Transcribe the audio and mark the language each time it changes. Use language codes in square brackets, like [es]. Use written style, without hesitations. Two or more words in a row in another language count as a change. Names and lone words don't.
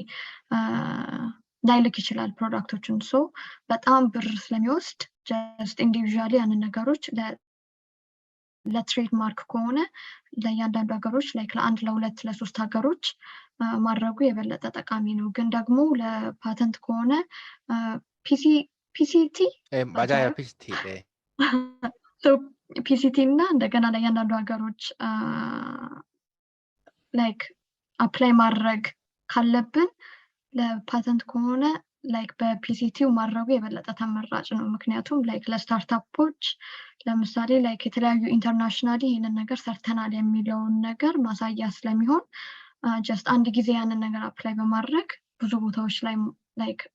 [am] ላይልክ ይችላል ፕሮዳክቶችን ሶ በጣም ብር ስለሚወስድ [en] just individually [am] ያንን ነገሮች ለትሬድ ማርክ ከሆነ ለእያንዳንዱ ሀገሮች ላይክ ለአንድ ለሁለት ለሶስት ሀገሮች ማድረጉ የበለጠ ጠቃሚ ነው ግን ደግሞ ለፓተንት ከሆነ ፒሲቲ [ko] 맞아요, PCT. 네. [am] ፒሲቲ እና እንደገና ለእያንዳንዱ ሀገሮች [en] like apply [am] ማድረግ ካለብን ለፓተንት ከሆነ ላይክ በፒሲቲው ማድረጉ የበለጠ ተመራጭ ነው ምክንያቱም ላይክ ለስታርታፖች ለምሳሌ ላይክ የተለያዩ ኢንተርናሽናሊ ይህንን ነገር ሰርተናል የሚለውን ነገር ማሳያ ስለሚሆን ጀስት አንድ ጊዜ ያንን ነገር አፕላይ በማድረግ ብዙ ቦታዎች ላይ ላይክ